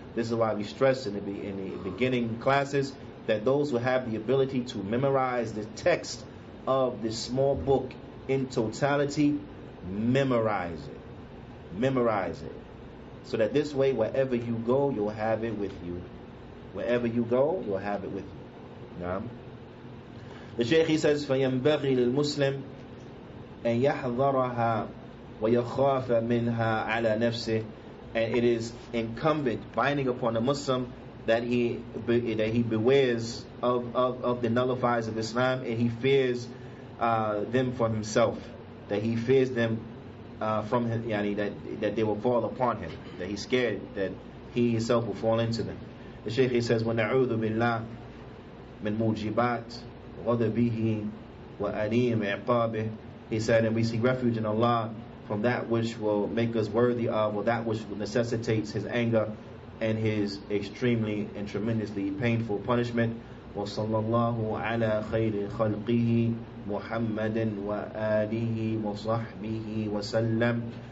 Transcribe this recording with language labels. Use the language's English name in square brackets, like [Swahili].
[English] This is why we stress in the beginning classes that those who have the ability to memorize the text of this small book in totality, memorize it. Memorize it. So that this way, wherever you go, you'll have it with you. Wherever you go, you'll have it with you. [Arabic] Naam. [English] The Shaykh, he says, [Arabic] فَيَنْبَغِي لِلْمُسْلِمِ أَنْ يَحْذَرَهَا وَيَخَافَ مِنْهَا عَلَى نَفْسِهِ. [English] and it is incumbent, binding upon a Muslim that he bewares of the nullifiers of Islam, and he fears them for himself, that he fears them from him, that they will fall upon him, that he's scared that he himself will fall into them. The Shaykh, he says, [Arabic] وَنَعُوذُ بِاللَّهِ مِن مُوجِبَاتِ غَضَبِهِ وَأَلِيمِ عِقَابِهِ. [English] He said, and we seek refuge in Allah from that which will make us worthy of, or that which necessitates His anger and His extremely and tremendously painful punishment. [Arabic] وَصَلَّى اللَّهُ عَلَى خَيْرِ خَلْقِهِ مُحَمَّدٍ وَآلِهِ وَصَحْبِهِ وَسَلَّمَ.